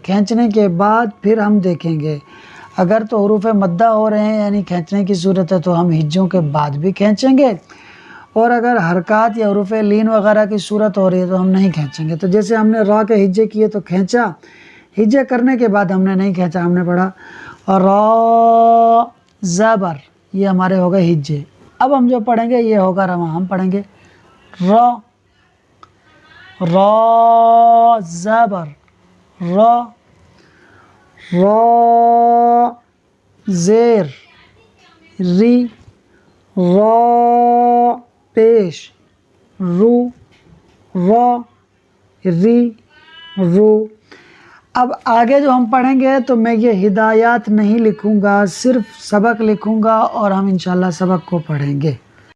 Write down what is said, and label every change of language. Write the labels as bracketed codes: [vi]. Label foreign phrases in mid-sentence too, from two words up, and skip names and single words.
[ur] کھینچنے کے بعد پھر ہم دیکھیں گے اگر تو حروف مدہ ہو رہے ہیں یعنی کھینچنے کی صورت ہے تو ہم ہجوں کے بعد بھی کھینچیں گے، اور اگر حرکات یا حروف لین وغیرہ کی صورت ہو رہی ہے تو ہم نہیں کھینچیں گے۔ تو جیسے ہم نے را کے ہجے کیے تو کھینچا، ہجے کرنے کے بعد ہم نے نہیں کھینچا، ہم نے پڑھا را زبر، یہ ہمارے ہو گئے ہجے۔ اب ہم جو پڑھیں گے یہ ہوگا رواں، ہم پڑھیں گے را، را زبر را، را زیر ری، را پیش رو، را ری رو۔ اب آگے جو ہم پڑھیں گے تو میں یہ ہدایات نہیں لکھوں گا، صرف سبق لکھوں گا اور ہم انشاءاللہ سبق کو پڑھیں گے۔